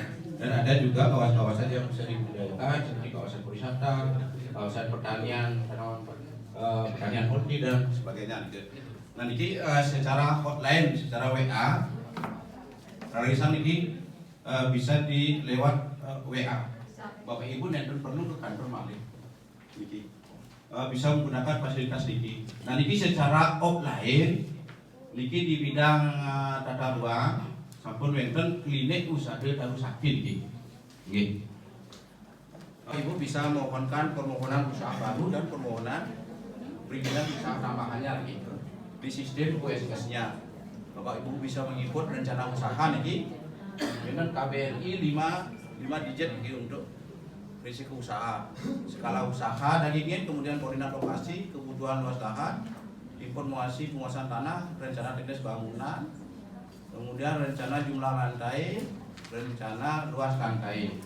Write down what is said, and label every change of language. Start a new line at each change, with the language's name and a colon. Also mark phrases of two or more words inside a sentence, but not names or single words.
Indonesian: Dan ada juga kawasan-kawasan yang bisa dibudidayakan seperti kawasan pariwisata, kawasan pertanian, pertanian horti dan sebagainya. Nah ini secara hotline, secara WA rarisan ini bisa dilewat WA. Bapak Ibu nenten perlu ke kantor malih. Bisa menggunakan fasilitas niki. Nah niki secara offline, niki di bidang tata ruang,
Balinese: sampun wonten
Indonesian: klinik usaha tahu sakit niki. Ibu bisa mohonkan permohonan usaha baru dan permohonan perizinan usaha tambahannya gitu di sistem OSS-nya. Bapak Ibu bisa mengikut rencana usaha niki dengan KBRI 5 digit niki untuk risiko usaha, skala usaha dan ingin kemudian koordinat lokasi, kebutuhan luas lahan, informasi penguasaan tanah, rencana teknis bangunan, kemudian rencana jumlah lantai, rencana luas lantai.